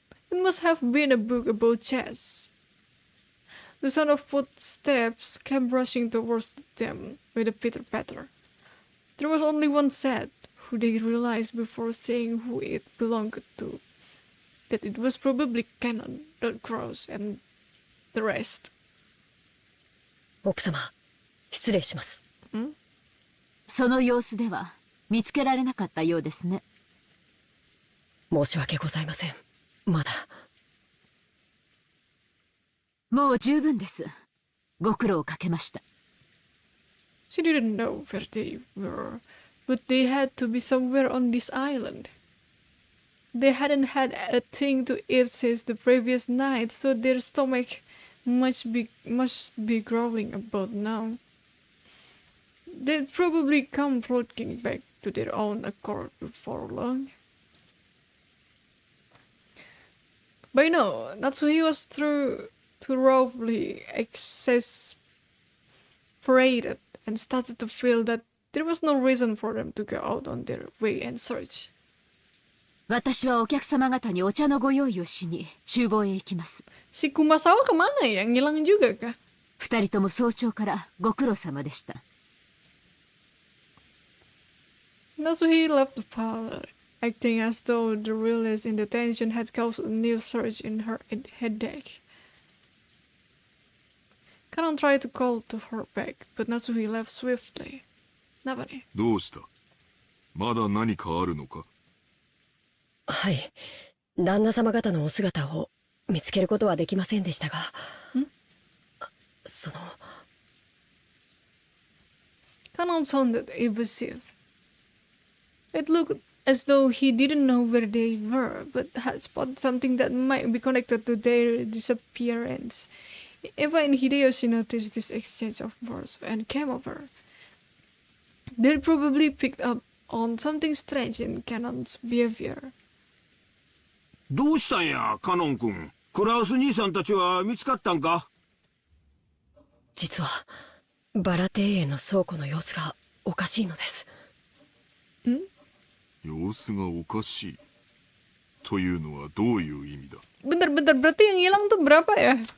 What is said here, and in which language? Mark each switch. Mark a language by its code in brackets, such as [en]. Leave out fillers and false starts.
[en] It must have been a book about chess. The sound of footsteps came rushing towards them with a pitter-patter. There was only one set, who they realized before seeing who it belonged to, that it was probably Cannon, Cross, and the rest. [ja] 奥様、失礼します。その様子では見つけられなかったようですね。申し訳ございません。まだ。もう十分です。ご苦労をかけました。 [en] She didn't know where they were, but they had to be somewhere on this island. They hadn't had a thing to eat since the previous night, so their stomach must be growling about now. They'd probably come floating back to their own accord before long. By now, Natsuhi was thoroughly exasperated and started to feel that there was no reason for them to go out on their way and search. [ja] 私はお客様方にお茶のご用意をしに厨房へ行きます。 [id] Si Kumasawa kemana ya? Ngilang juga kah? [ja] 二人とも早朝からご苦労様でした。 [en] Natsuhi left the parlor, acting as though the release in the tension had caused a new surge in her headache. Kanon tried to call to her back, but Natsuhi left swiftly. [ja] どうした？まだ何かあるのか？はい。旦那様方のお姿を見つけることはできませんでしたが。その。 [en] Kanon sounded evasive. It looked as though he didn't know where they were, but had spotted something that might be connected to their disappearance. Eva and Hideyoshi noticed this exchange of words and came over. They probably picked up on something strange in Canon's behavior. [ja] どうしたんや、カノン君。クラウス兄さんたちは見つかったんか？実は、バラ庭園の倉庫の様子がおかしいのです。様子がおかしいというのはどういう意味だ？ [id] Bentar, berarti yang hilang tuh berapa ya?